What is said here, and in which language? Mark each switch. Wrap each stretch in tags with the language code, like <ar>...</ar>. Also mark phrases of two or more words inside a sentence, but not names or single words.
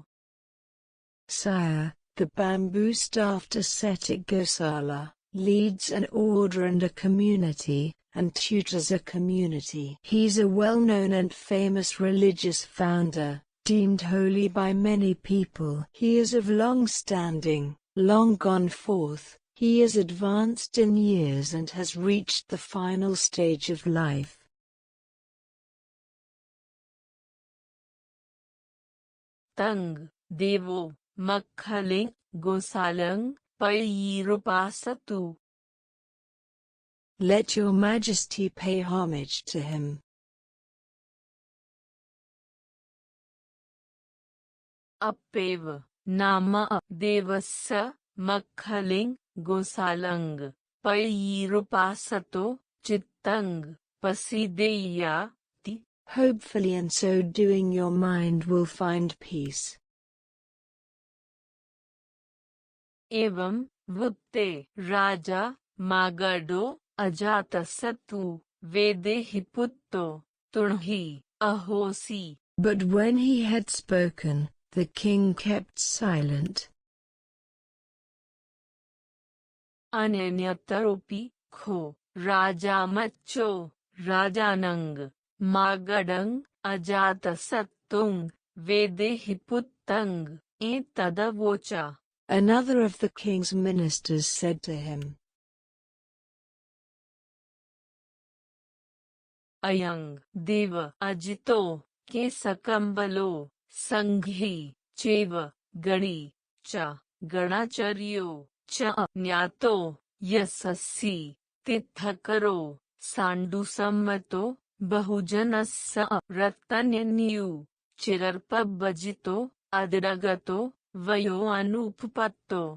<en>Sire, the bamboo staffed ascetic Gosala leads an order and a community, and tutors a community. He's a well-known and famous religious founder, deemed holy by many people. He is of long standing, long gone forth. He is advanced in years and has reached the final stage of life.</en> <pi>Tang devo makhaling gosalang Pairupasatu.</pi> <en>Let your majesty pay homage to him.</en> <pi>Appeva nama devassa makhaling gosalang Pairupasato chittang pasideya.</pi> <en>Hopefully in so doing your mind will find peace.</en> <pi>Evam vutte raja magado ajatasatu vedehi putto tunhi ahosi.</pi> <en>But when he had spoken, the king kept silent.</en> <pi>Ananyataropi kho raja macho rajanang magadang ajatasattung vedehi puttang etadavocha.</pi> <en>Another of the king's ministers said to him,</en> <pi>Ayang deva ajito ke sakambalo sanghi cheva gani cha ganacharyo cha nyato yasassi tithakaro sandusammato bahujanassa rattanyanyu chirarpabhajito adiragato vayo anupatto.</pi>